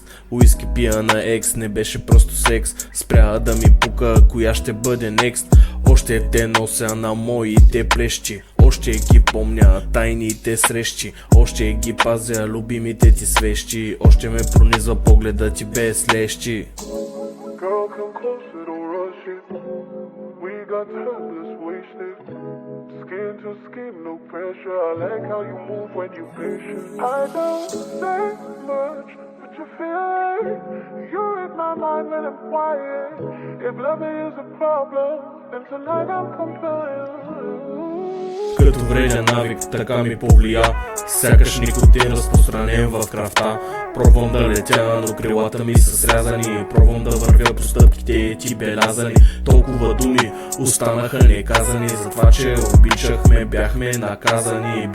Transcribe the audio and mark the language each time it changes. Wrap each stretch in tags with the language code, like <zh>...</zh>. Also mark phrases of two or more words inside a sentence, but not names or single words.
<bg>Уиски пия на екс, не беше просто секс. Спря да ми пука, коя ще бъде некст. Още те нося на моите плещи. Още ги помня тайните срещи. Още ги пазя любимите ти свещи. Още ме пронизва погледа ти без лещи.</bg> <en>Girl, come closer, don't rush it. We got time, let's waste it. Skin to skin, no pressure. I like how you move when you patient. I don't say much, but you feel it. You're in my mind when I'm quiet. If loving is a problem, then tonight I'm compliant.</en> <bg>Като вреден навик, така ми повлия. Сякаш никотин разпространен в кръвта. Пробвам да летя, но крилата ми са срязани. Пробвам да вървя по стъпките ти белязани. Толкова думи останаха неказани. За това, че обичахме, бяхме наказани.</bg>